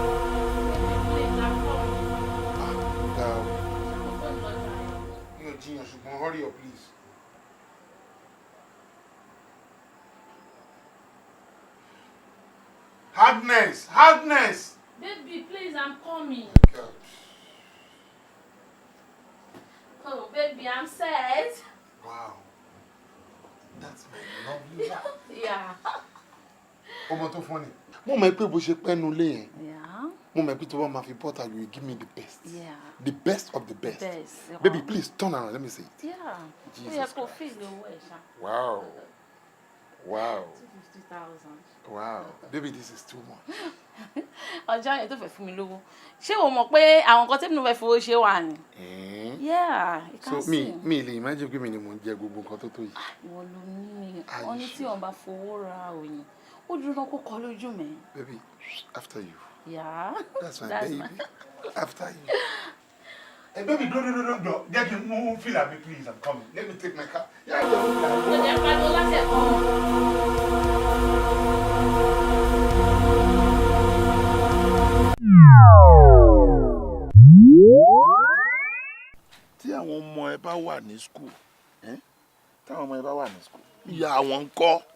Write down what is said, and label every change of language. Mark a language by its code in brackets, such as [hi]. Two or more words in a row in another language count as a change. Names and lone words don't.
[yo] Mi ò jiyàn ṣùgbọ́n [en] hurry up please. [yo] Agnes. [en] Baby, please, I'm coming. Oh, baby, I'm set. Wow. That's my lovely wife. Yeah. [yo] Ọmọ tó fún ni. Mo mọ̀ pé bó ṣe pẹ́nu lé yẹn. [en] Yeah. [yo] Mo mọ̀ pé tó bá máa fi butter, [en] you will give me the best. Yeah. The best of the best. Best. Baby, please turn around. Let me see it. Yeah. Jesus Yeah, Christ. feel the way, Sha. Wow. Wow. 250,000. Wow. Baby, this is too much. [yo] Ọjọ́ yẹn tó fẹ́ fún mi lówó. Ṣé o mọ̀ pé àwọn nǹkan tẹ́mi náà fẹ́ fowó ṣe wà ni? [en] Yeah, you can see. [yo] So me lè imagine pé mi ni mo ń jẹ gbogbo nǹkan tó tó yìí. Ìwọ ló ní wọ́n ní tí wọ́n bá fowó ra òyìn. Ó dúró náà kó kọ lójú mi. [en] Baby, after you. Yeah. That's my baby. After you. Hey, baby, no. Get him move, feel at me, please. I'm coming. Let me take my car. Yeah, [yo] Ǹjẹ́ pàdé láti ẹ̀kọ́? Tí àwọn ọmọ ẹ bá wà ní school, táwọn ọmọ ẹ bá wà ní school, ìyá àwọn ń kọ́.